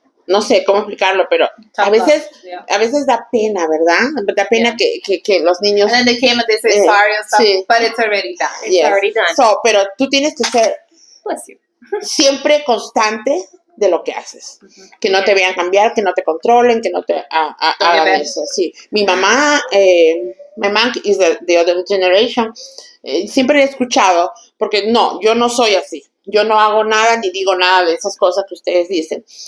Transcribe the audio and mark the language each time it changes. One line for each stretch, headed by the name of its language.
Spanish: No sé cómo explicarlo, pero a veces da pena, ¿verdad? Da pena que los niños.
English: And then they came and they said sorry and stuff, but it's already done. It's already done.
Spanish: So, pero tú tienes que ser siempre constante de lo que haces. Que no te vean cambiar, que no te controlen, que no te hagan eso. Sí. Mi mamá,
English: my mom is the other generation.
Spanish: Siempre he escuchado, porque yo no soy así. Yo no hago nada ni digo nada de esas cosas que ustedes dicen.